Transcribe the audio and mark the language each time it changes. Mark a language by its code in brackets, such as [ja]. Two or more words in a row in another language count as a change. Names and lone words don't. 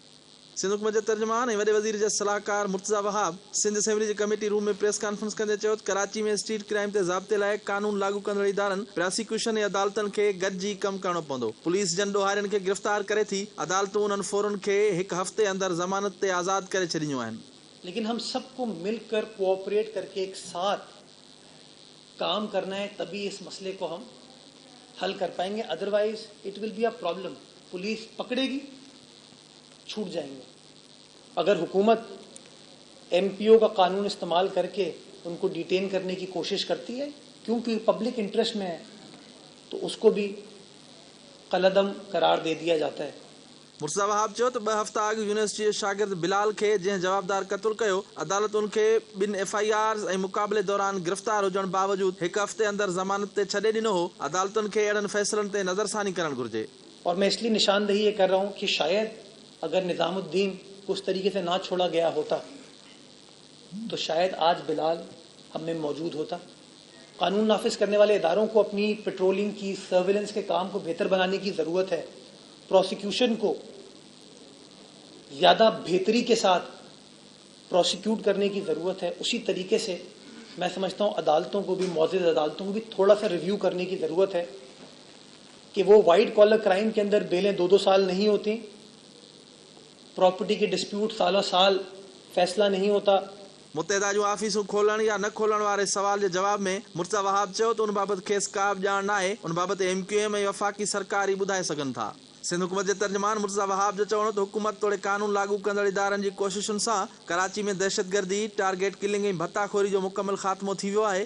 [sd] सिंध हुकूमत जे तर्जुमान ऐं वॾे वज़ीर जे सलाहकार मुर्तज़ा वहाब सिंध असेंबली जी कमेटी रूम में [en] press conference [sd] कंदे चयो त कराची में [en] street crime [sd] ते ज़ाब्ते लाइ कानून लागू कंदड़ इदारनि प्रोसिक्यूशन ऐं अदालतुनि खे गॾिजी कमु करणो पवंदो। पुलिस जन ॾोहारियुनि खे गिरफ़्तार करे थी, अदालतूं उन्हनि फोरन खे हिकु हफ़्ते अंदरि ज़मानत ते आज़ादु करे छॾियूं आहिनि। [ur] لیکن ہم سب کو مل کر کوآپریٹ کر کے ایک ساتھ کام کرنا ہے، تبھی اس مسئلے کو ہم حل کر پائیں گے. [en] Otherwise it will be a problem. [ur] پولیس پکڑے گی، چھوٹ جائیں گے. اگر حکومت MPO کا قانون استعمال کر کے ان کو ڈیٹین کرنے کی کوشش کرتی ہے کیونکہ [en] public interest [ur] میں ہے، تو اس کو بھی کالعدم قرار دے دیا جاتا ہے. [sd] मुर्तज़ा वहाब चयो त 2 हफ़्ता अॻु यूनिवर्सिटी जे शागिर्द बिलाल खे जंहिं जवाबदार क़त्ल कयो, अदालत उनखे 2 FIRs ऐं मुक़ाबले दौरान गिरफ़्तार हुजण बावजूदि हिकु हफ़्ते अंदरि ज़मानत ते छॾे ॾिनो हो। अदालतुनि खे अहिड़नि फ़ैसिलनि ते नज़रसानी करणु घुर्जे। [ur] اور میں اس لیے نشاندہی یہ کر رہا ہوں کہ شاید اگر نظام الدین اس طریقے سے نہ چھوڑا گیا ہوتا تو شاید آج بلال ہم میں موجود ہوتا. قانون نافذ کرنے والے اداروں کو اپنی پیٹرولنگ کی، سرویلنس کے کام کو بہتر بنانے کی ضرورت ہے. پراسیکیوشن کو زیادہ بہتری کے ساتھ پراسیکیوٹ کرنے کی ضرورت ہے. اسی طریقے سے میں سمجھتا ہوں عدالتوں کو بھی، موجود عدالتوں کو بھی تھوڑا سا ریویو کرنے کی ضرورت ہے کہ وہ [en] white collar crime [ur] کے اندر بیلیں 2-2 سال نہیں ہوتی، پراپرٹی کے ڈسپیوٹ سالوں سال فیصلہ نہیں ہوتا. [sd] मुतहदा जूं आफिसूं खोलण या न खोलण वारे सवाल जे जवाब में मुर्तज़ा वहाब चयो त उन बाबति खेसि का बि ॼाण नाहे। उन बाबति MQM ऐं वफ़ाक़ी सरकार ई ॿुधाए सघनि था। सिंध हुकूमत जे तर्जुमान मुर्तज़ा वहाब जो चवणो त हुकूमत तोड़े कानून लागू कंदड़ इदारनि जी कोशिशुनि सां कराची में दहशतगर्दी, टारगेट किलिंग ऐं भत्ताखोरी जो मुकमल ख़ात्मो थी वियो आहे।